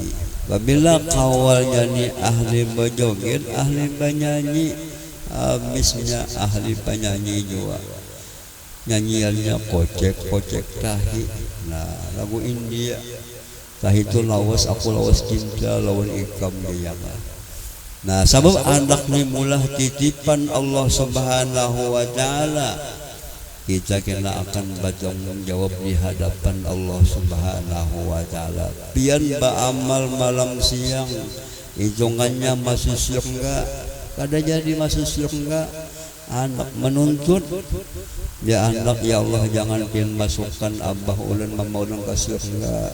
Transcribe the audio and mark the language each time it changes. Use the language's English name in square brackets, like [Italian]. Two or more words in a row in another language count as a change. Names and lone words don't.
[Banjar] Apabila kawalnya ni ahli berjoget, ahli penyanyi, habisnya ahli penyanyi juga, nyanyiannya kocek tahi. Nah, lagu India tahi itu lawas, aku lawas cinta lawan ikam dia. Nah, sebab anak ni mulah titipan Allah [Arabic] سبحانه وتعالى, [Banjar] kita kena akan bertanggung jawab di hadapan Allah [Arabic] سبحانه وتعالى. [Banjar] Pian beramal malam siang, hitungannya masuk surga, kada jadi masuk surga. Anak menuntut, ya anak, ya Allah jangan pian masukkan abah ulun mama ulun ke surga.